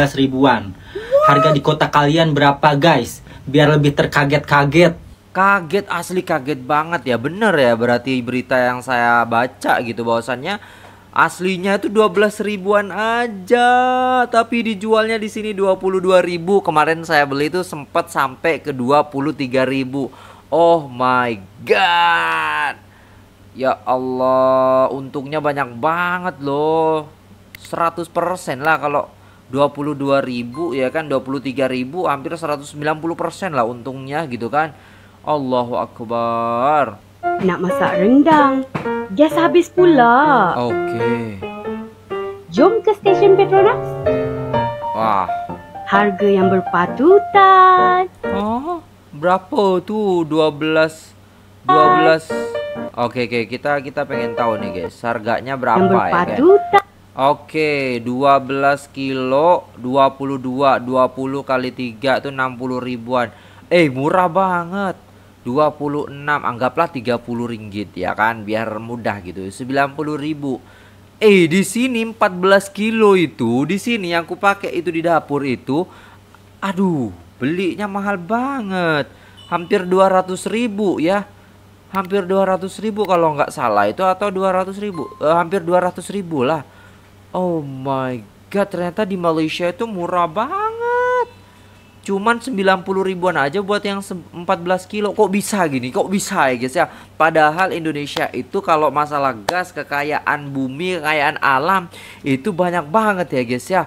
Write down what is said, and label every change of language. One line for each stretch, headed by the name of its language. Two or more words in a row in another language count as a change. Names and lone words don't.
Indonesian: Harga di kota kalian berapa guys? biar lebih terkaget-kaget. Kaget, asli kaget banget ya, bener ya berarti berita yang saya baca gitu bahwasannya aslinya itu 12 ribuan aja, tapi dijualnya di sini 22.000. Kemarin saya beli itu sempat sampai ke 23.000.
English: Oh my god.
Indonesian: Ya Allah, untungnya banyak banget loh. 100% lah kalau 22.000 ya kan, 23.000 hampir 190% lah untungnya gitu kan.
Arabic: الله أكبر.
Malay: Nak masak rendang, gas habis pula. Oke. Jom ke stesen Petronas. Wah. Harga yang berpatutan.
Indonesian: Oh, berapa tuh? 12. Oke, kita pengen tahu nih guys, harganya berapa ya guys? Oke, 12 kilo 22, 20 kali 3 itu 60 ribuan. Murah banget. 26, anggaplah 30 ringgit ya kan, biar mudah gitu. 90.000. Di sini 14 kilo itu, di sini yang aku pakai itu di dapur itu, aduh, belinya mahal banget. Hampir 200.000 ya. Hampir 200.000 kalau nggak salah itu, atau 200.000. Hampir 200.000 lah.
English: Oh my god,
Indonesian: ternyata di Malaysia itu murah banget. Cuman 90 ribuan aja buat yang 14 kilo. Kok bisa gini? Kok bisa ya guys ya? Padahal Indonesia itu kalau masalah gas, kekayaan bumi, kekayaan alam itu banyak banget ya guys ya.